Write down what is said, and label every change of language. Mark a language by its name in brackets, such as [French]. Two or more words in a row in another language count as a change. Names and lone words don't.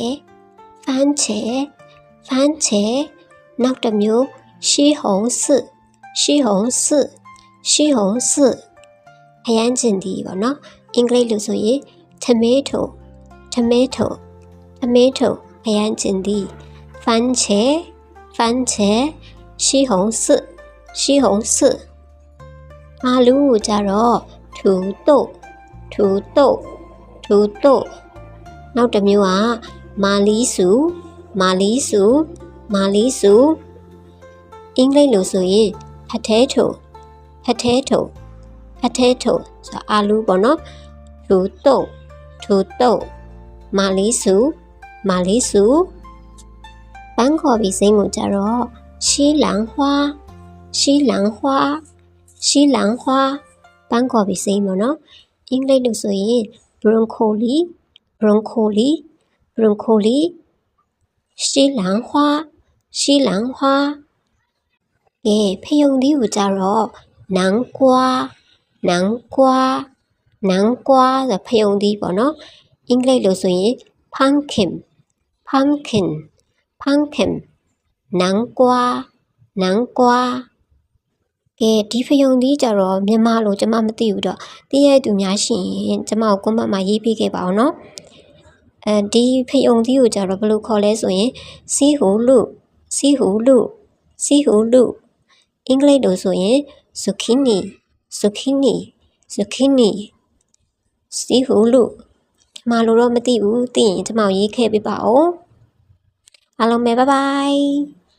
[Burmese] နောက်တစ်မျိုး西红柿ခရမ်းချင်သီးပေါ့နော်အင်္ဂလိပ်လို့ဆိုရင် tomato ခရမ်းချင်သီး番茄西红柿အာလူကိုကြတော့土豆နောက်တစ်မျိုးကမာလီစု အင်္ဂလိပ်လို့ဆိုရင် potato ဆိုအာလူပေါ့နော်土豆မာလီစုပန်းခေါ်ပြီးစိမ်းကိုကြတော့西兰花 ပန်းခေါ်ပြီးစိမ်းပေါ့နော်အင်္ဂလိပ်လို့ဆိုရင် broccoli 西兰花ဖယုံသီးကိုကြတော့南瓜ဆိုဖယုံသီးပေါ့နော်အင်္ဂလိပ်လို့ဆိုရင် pumpkin 南瓜ဒီဖယုံသီးကြတော့မြန်မာလို့ကျမမသိဘူးတော့သိရတဲ့သူများရှိရင်ကျမကိုကွန်မန့်မှာရေးပေးခဲ့ပါအောင်နော်ဒီဖယုံသီးကိုကြတော့ဘယ်လိုခေါ်လဲဆိုရင်စီဟူလူ အင်္ဂလိပ်လို့ဆိုရင် zucchini စီဟူလူကျမလို့တော့မသိဘူးသိရင်ကျမကိုရေးခဲ့ပေးပါဦးအားလုံးပဲ [English] bye bye